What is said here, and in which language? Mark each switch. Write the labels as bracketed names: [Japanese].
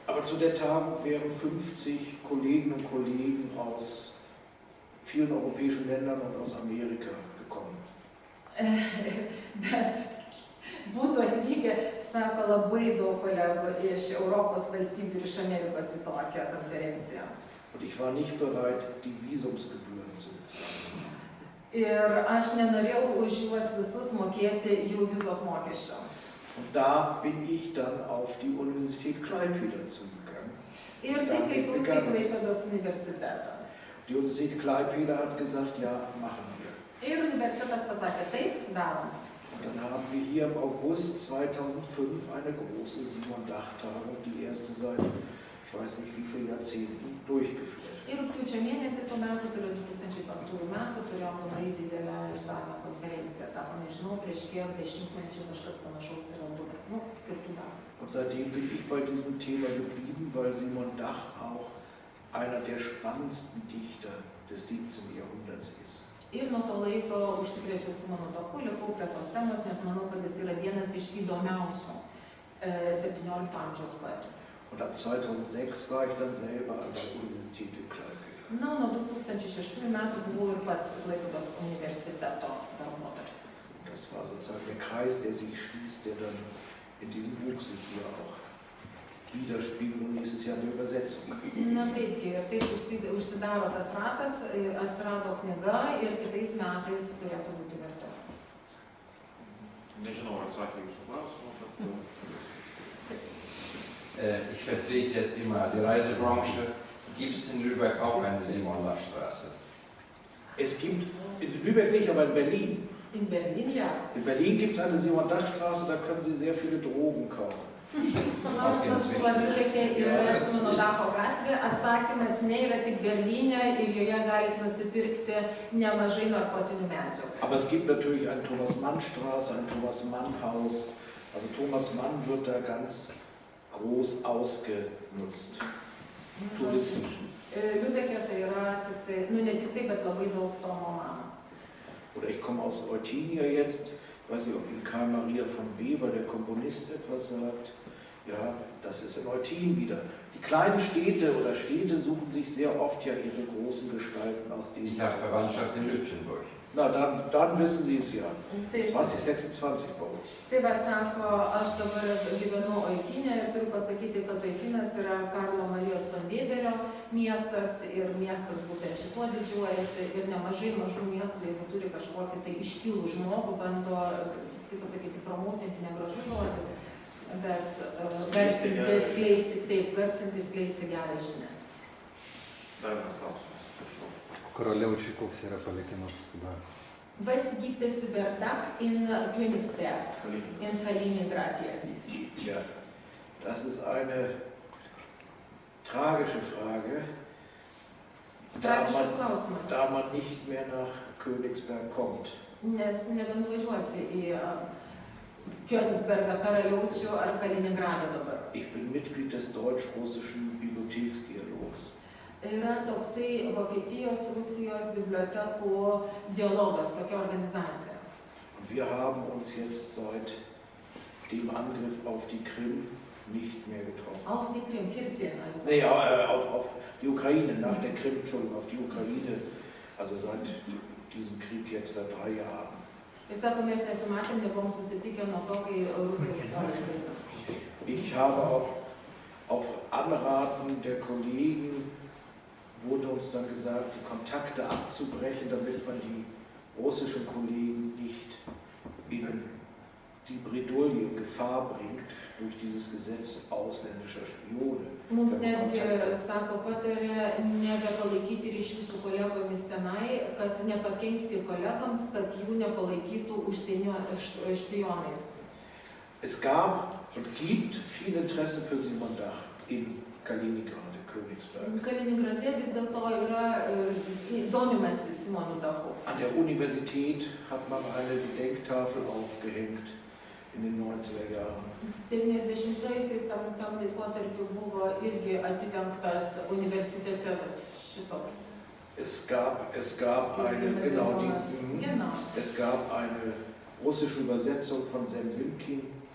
[German] Aber zu der Tagung wären 50 Kolleginnen und Kollegen aus vielen europäischen Ländern und aus Amerika gekommen. [Lithuanian] Bet būtų atvykę, sako, labai daug kolegų iš Europos valstybių ir iš Amerikos į tokią konferenciją. [German] Und ich war nicht bereit, die Visumsgebühren zu bezahlen. [Lithuanian] Ir aš nenorėjau už juos visus mokėti jų vizos mokesčio. [German] Und da bin ich dann auf die Universität Klaipėda zugegangen. [Lithuanian] Ir taip kreipiausi į Klaipėdos universitetą. [German] Die Universität Klaipėda hat gesagt, ja, machen wir. [Lithuanian] Ir universitetas pasakė, taip, darom. [German] Und dann haben wir hier im August 2005 eine große Simon-Dach-Tagung, die erste seit, ich weiß nicht wie viele Jahrzehnten, durchgeführt. [Lithuanian] Ir rugpjūčio mėnesį tų metų, tai yra 2005 metų, turėjom labai didelę išsamią konferenciją. Sako, nežinau, prieš kiek dešimtmečių kažkas panašaus yra buvęs, skirtų darbų. [German] Und seitdem bin ich bei diesem Thema geblieben, weil Simon Dach auch einer der spannendsten Dichter des 17. Jahrhunderts ist. [Lithuanian] Ir nuo to laiko užsikrėčiau Simono Dachu, likau prie tos temos, nes manau, kad jis yra vienas iš įdomiausių 17 amžiaus poetų. [German] Und ab 2006 war ich dann selber an der Universität in Klaipėda. [Lithuanian] Na, nuo 2006 metų buvau ir pats Klaipėdos universiteto darbuotojas. [German] Das war sozusagen der Kreis, der sich schließt, der dann in diesem Buch sich hier auch widerspiegelt und nächstes Jahr eine Übersetzung. [Lithuanian] Na taip užsidaro tas ratas, atsirado knyga ir kitais metais turėtų būti vertimas. Nežinau, ar atsakė jūsų klausimą, bet... [German] Ich vertrete jetzt immer die Reisebranche. Gibt es in Lübeck auch eine Simon-Dach-Straße? Es gibt, in Lübeck nicht, aber in Berlin. In Berlin, ja. In Berlin gibt es eine Simon-Dach-Straße, da können Sie sehr viele Drogen kaufen. [Lithuanian] Klausimas buvo Liubeke yra Simono Dacho gatvė. Atsakymas ne, yra tik Berlyne ir joje galite nusipirkti nemažai narkotinių medžiagų. [German] Aber es gibt natürlich eine Thomas-Mann-Straße, ein Thomas-Mann-Haus. Also Thomas Mann wird da ganz groß ausgenutzt. Touristisch. [Lithuanian] Liubeke tai yra tik tai, ne tik tai, bet labai daug Tomo Mano. [German] Oder ich komme aus Eutinia jetzt, ich weiß nicht, ob Ihnen Karl Maria von Weber, der Komponist, etwas sagt. Ja, das ist in Eutin wieder. Die kleinen Städte oder Städte suchen sich sehr oft ja ihre großen Gestalten aus denen. Ich habe Verwandtschaft in Lütjenburg. Na, dann wissen Sie es ja. [Lithuanian] Tai, [German] 2026 bei uns. [Lithuanian] tai va sako, aš dabar gyvenu Oitinė ir turiu pasakyti, kad Oitinas yra Karlo Marijos Tonbėberio miestas ir miestas būtent šituo didžiuojasi ir nemažai mažų miestų, jeigu turi kažkokį tai iškilų žmogų, bando, kaip pasakyti, promotinti negražus žodis, bet garsinti, skleisti gerą žinią. Dar vienas klausimas. Prašau. Koroliaučiui koks yra palikimas darbo? [German] Was gibt es über Dach in Königsberg, in Kaliningrad jetzt? Ja, das ist eine tragische Frage, [Lithuanian] Tragiškas klausimas, [German] da man nicht mehr nach Königsberg kommt. [Lithuanian] nes nebenuvažiuosi į Königsbergą, Karaliaučių ar Kaliningradą dabar. [German] Ich bin Mitglied des deutsch-russischen Bibliotheksdialogs. [Lithuanian] Yra toksai Vokietijos, Rusijos bibliotekų dialogas, tokia organizacija. [German] Und wir haben uns jetzt seit dem Angriff auf die Krim nicht mehr getroffen. Auf die Krim, 14 also. Nee, auf die Ukraine, nach der Krim, Entschuldigung, auf die Ukraine, also seit diesem Krieg jetzt seit 3 Jahren. [Lithuanian] Ir sako, mes nesimatėm, nebuvom susitikę nuo to, kai Rusija užpuolė Ukrainą. [German] Ich habe auch auf Anraten der Kollegen wurde uns dann gesagt, die Kontakte abzubrechen, damit man die russischen Kollegen nicht in die Bredouille, in Gefahr bringt durch dieses Gesetz ausländischer Spione. [Lithuanian] Mums netgi, sako, patarė nebepalaikyti ryšių su kolegomis tenai, kad nepakenkti kolegams, kad jų nepalaikytų užsienio špionais. [German] Es gab und gibt viel Interesse für Simon Dach in Kaliningrad, Königsberg. [Lithuanian] Kaliningrade vis dėlto yra domimasi Simonu Dachu. [German] An der Universität hat man eine Gedenktafel aufgehängt in den 90er Jahren. [Lithuanian] 90-aisiais tam laikotarpiu buvo irgi atidengtas universitete šitoks. [German] Es gab eine, genau, es gab eine russische Übersetzung von Semsimkin.